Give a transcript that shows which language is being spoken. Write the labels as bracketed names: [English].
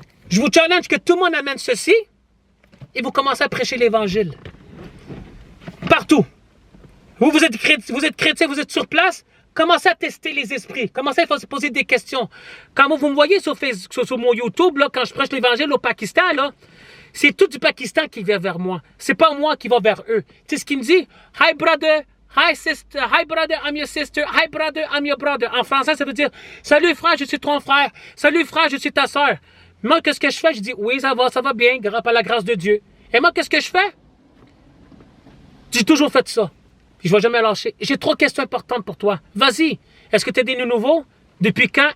[French] Je vous challenge que tout le monde amène ceci. Et vous commencez à prêcher l'Évangile. Partout. Vous êtes chrétien, vous êtes sur place. Commencez à tester les esprits. Commencez à se poser des questions. Quand vous me voyez sur mon YouTube, là, quand je prêche l'Évangile au Pakistan, là, c'est tout du Pakistan qui vient vers moi. C'est pas moi qui va vers eux. Tu sais ce qu'il me dit? [English] Hi brother, hi sister, hi brother, I'm your sister, hi brother, I'm your brother. [French] En français, ça veut dire salut frère, je suis ton frère. Salut frère, je suis ta soeur. Moi, qu'est-ce que je fais? Je dis oui, ça va bien, par la grâce de Dieu. Et moi, qu'est-ce que je fais? J'ai toujours fait ça. Puis je ne vais jamais lâcher. J'ai 3 questions importantes pour toi. Vas-y. Est-ce que tu es né nouveau? Depuis quand?